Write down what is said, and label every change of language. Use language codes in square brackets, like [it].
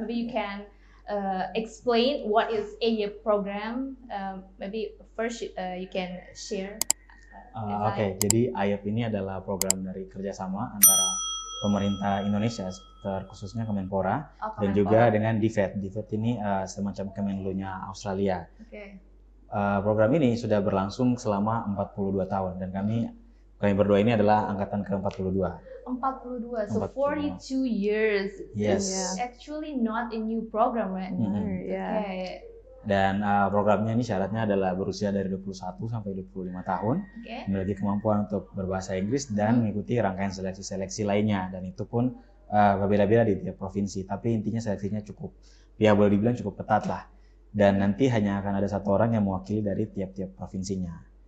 [en] Maybe you can explain what is AYEP program. Maybe first you can share. [id] Oke, jadi AYEP ini adalah program dari kerjasama antara pemerintah Indonesia, terkhususnya Kemenpora, dan juga dengan DFED. DFED ini semacam Kemenlu-nya Australia. [en] Okay. [id] Program ini sudah berlangsung selama 42 tahun, dan kami berdua ini adalah angkatan ke-42. [en] 42, so 42 years. Yes. It's actually not a new program, right? Yeah. Okay. [id] Dan programnya ini syaratnya adalah berusia dari 21 sampai 25 tahun, [en] Okay. [id] memiliki kemampuan untuk berbahasa Inggris dan mengikuti rangkaian seleksi-seleksi lainnya, dan itu pun berbeda-beda di tiap provinsi, tapi intinya seleksinya cukup, ya boleh dibilang cukup ketat lah, dan nanti hanya akan ada satu orang yang mewakili dari tiap-tiap provinsinya.